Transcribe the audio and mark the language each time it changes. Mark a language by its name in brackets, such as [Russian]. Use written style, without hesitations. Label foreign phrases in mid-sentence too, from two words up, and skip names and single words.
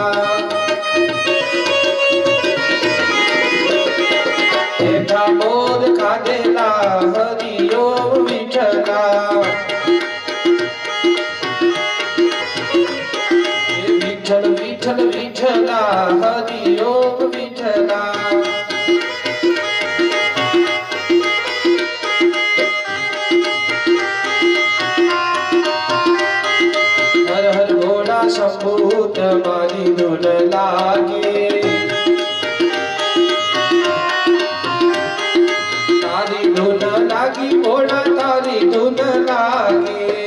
[Marathi] एका मोद खादेला हरि ओम विठला। विठल विठल विठला हरि ओम विठला। [Hindi] हर हर भोला शंभू तुम्हारी धुन लागे। [Gujarati] તારી ધુન લાગી ભોલા તારી ધુન લાગે।